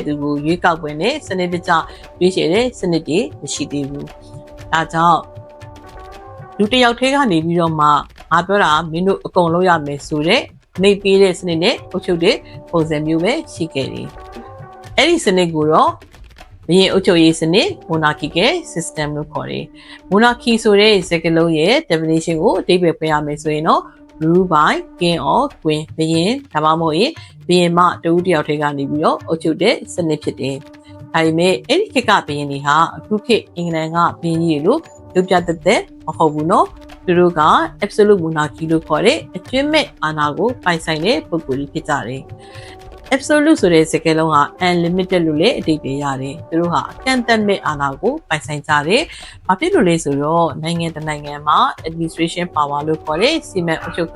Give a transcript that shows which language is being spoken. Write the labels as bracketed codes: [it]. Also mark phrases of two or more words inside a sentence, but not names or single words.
[my] သူကိုရွေးကောက်ပွဲနဲ့စနစ်တကျရွေးချယ်တဲ့စနစ်တွေမရှိသေးဘူး။ဒါကြောင့်လူတစ်ယောက်တည်းကနေပြီးတော့မှငါပြောတာမင်းတို့အကုန်လုပ်ရမယ်ဆိုတဲ့မိတ်ပေးတဲ့စနစ်နဲ့အုပ်ချုပ်တဲ့ပုံစံမျိုးပဲရှိခဲ့တယ်။အဲ့ဒီစနစ်ကိုတော့ဘုရင်အုပ်ချုပ်ရေးစနစ် [en] monarchical system [my] လို့ခေါ်တယ်။ monarchy ဆိုတဲ့ စကားလုံးရဲ့ definition ကိုအဓိပ္ပာယ်ဖွင့်ရမယ်ဆိုရင်တော့ [en] rule by king or queen [my] ဘုရင်ဒါမှမဟုတ်ရင်ဘုရင်မတဦးတယောက်တည်းကနေပြီးတော့အုပ်ချုပ်တဲ့စနစ်ဖြစ်တယ်။ဒါပေမဲ့အဲ့ဒီခေတ်ကဘုရင်တွေဟာအခုခေတ်အင်္ဂလန်ကဘု ရင်ကြီးလို့ရုပ်ပြသက်မဟုတ်ဘူးနော်။သူတို့က [en] absolute monarchy [my] လို့ခေါ်တဲ့အကျွင့်မဲ့အာဏာကိုပိုင်ဆိုင်တဲ့ပုဂ္ဂိုလ်တွေဖြစ်ကြတယ်။ absolute ဆိုတဲ့စကားလုံးက unlimited လို့လည်းအဓိပ္ပာယ်ရတယ် ။သူတို့ဟာအကန့်အသတ်မဲ့အာဏာကိုပိုင်ဆိုင်ကြတယ်။ဘာဖြစ်လို့လဲဆိုတော့နိုင်ငံတစ်နိုင်ငံမှာ [en] administration power [my] လို့ခေါ်တဲ့စီမံအုပ်ချုပ်ခွ